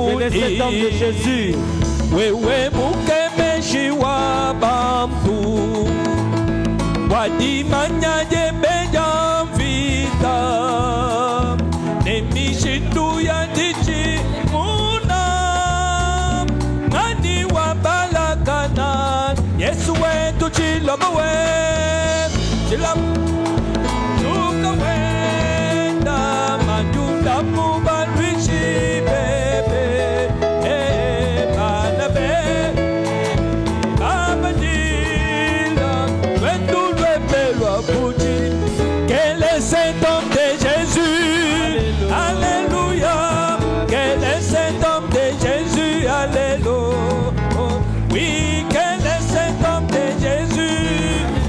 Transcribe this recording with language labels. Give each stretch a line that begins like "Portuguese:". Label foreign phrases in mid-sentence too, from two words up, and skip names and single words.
French: cet homme de Jésus.
Luba-Katanga: Wewe mukemeshi wa bantu wadimanya jembeja mvita nemishindu ya ndichi muna ngani wa balakana Yesu wetu chilomo we chilomo nuka wenda majunda mubalwishi bebe
French: quel est cet homme de Jésus, alléluia, quel est cet homme de Jésus, alléluia, oui, quel est cet homme de Jésus,